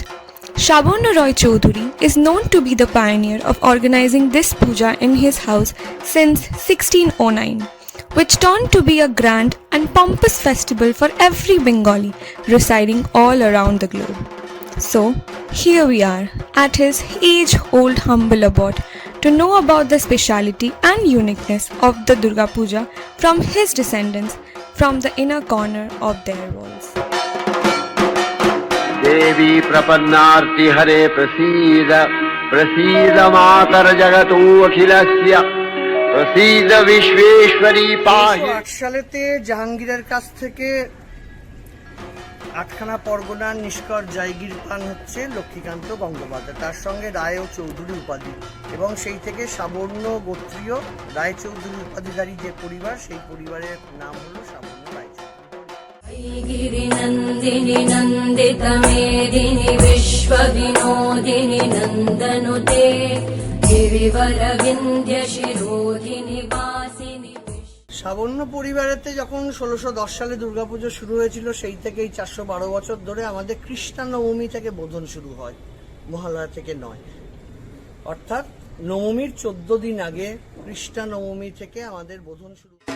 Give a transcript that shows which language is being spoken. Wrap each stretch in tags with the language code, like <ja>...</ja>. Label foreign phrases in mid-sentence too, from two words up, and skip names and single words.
<en>Shabona Roy Chaudhuri is known to be the pioneer of organizing this puja in his house since 1609, which turned to be a grand and pompous festival for every Bengali residing all around the globe. So, here we are at his age-old humble abode to know about the speciality and uniqueness of the Durga Puja from his descendants from the inner corner of their walls.</en> <sa>देवी प्रपन्नार्ति हरे प्रसीद प्रसीद मातर जगतो अखिलस्य प्रसीद विश्वेश्वरी पाहि।</sa> <bn>1908 সালেতে জাহাঙ্গীরের কাছ থেকে আটখানা পরগনার নিষ্কর জায়গির পান হচ্ছে লক্ষ্মীকান্ত গঙ্গোপাধ্যায়, তার সঙ্গে রায় ও চৌধুরী উপাধি, এবং সেই থেকে সাবর্ণ গোত্রীয় রায় চৌধুরী উপাধিধারী যে পরিবার, সেই পরিবারের নাম হলো সাবর্ণ রায় চৌধুরী।</bn> <sa>गिरिनन्दिनि नन्दितमेदिनि विश्वविनोदिनि नन्दनुते गिरिवरविन्द्यशिरोधिनि वासिनि।</sa> <bn>সাবর্ণ পরিবারেতে যখন 1610 সালে দুর্গাপুজো শুরু হয়েছিল, সেই থেকেই 412 বছর ধরে আমাদের কৃষ্ণা নবমী থেকে বোধন শুরু হয়, মহালয়া থেকে নয়। অর্থাৎ নবমীর 14 দিন আগে কৃষ্ণা নবমী থেকে আমাদের বোধন শুরু।</bn>